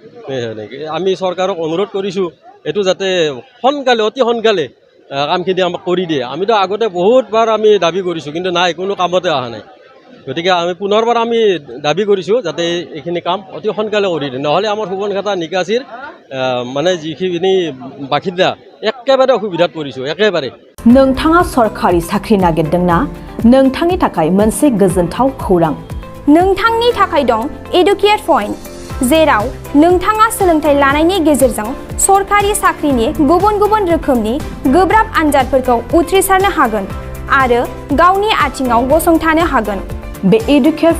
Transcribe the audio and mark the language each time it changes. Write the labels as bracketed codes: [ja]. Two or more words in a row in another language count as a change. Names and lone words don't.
[as] আমি চৰকাৰক অনুৰোধ কৰিছোঁ এইটো যাতে অতি সোনকালে কামখিনি আমাক কৰি দিয়ে আমিতো আগতে বহুতবাৰ আমি দাবী কৰিছোঁ কিন্তু নাই কোনো কামতে অহা নাই গতিকে আমি পুনৰবাৰ আমি দাবী কৰিছোঁ যাতে এইখিনি কাম অতি সোনকালে কৰি দিয়ে নহ'লে আমাৰ সুবনখাটা নিকাচিৰ মানে যিখিনি বাসিন্দা একেবাৰে অসুবিধাত পৰিছোঁ একেবাৰে [brx] नोंथाङा सरखारि साख्रि नागिरदोंना नोंथांनि थाखाय मोनसे गोजोनथाव खौरां नोंथांनि थाखाय दं [en] educate point [brx] जेराव नोंथाङा सोलोंथाइ लानायनि गेजेरजों सरखारि साख्रिनि गुबुन रोखोमनि गोब्राब आनजादफोरखौ उथ्रिसारनो हागोन आरो गावनि आथिङाव गसंथानो हागोन बे एडुकेट